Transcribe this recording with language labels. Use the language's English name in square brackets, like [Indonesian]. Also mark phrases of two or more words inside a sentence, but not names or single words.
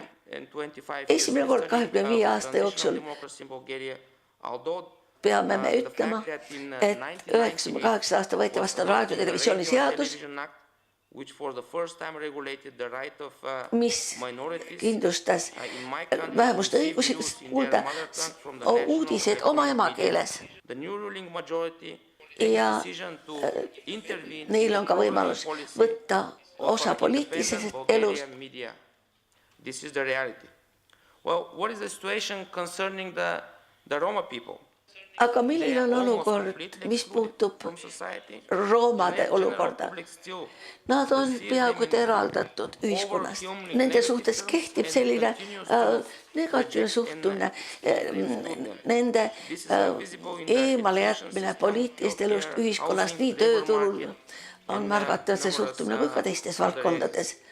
[Estonian] Esimene kord 25 aasta jooksul peame me ütlema, et 98 aasta võeti vastu raadio- ja televisiooni seadus, mis kindlustas vähemuste õigusi kuulda uudiseid oma emakeeles. Ja neil on ka võimalus võtta osa poliitilisest elust. [English] This is the reality. Well, what is the situation concerning the Roma people? [Estonian] Aga milline on olukord, mis puutub roomade olukorda? Nad on peaaegu eraldatud ühiskonnast. Nende suhtes kehtib selline negatiivne suhtumine, nende eemale jätmine poliitilist elust ühiskonnast, nii tööturul on märgata see suhtumine kui ka teistes valdkondades.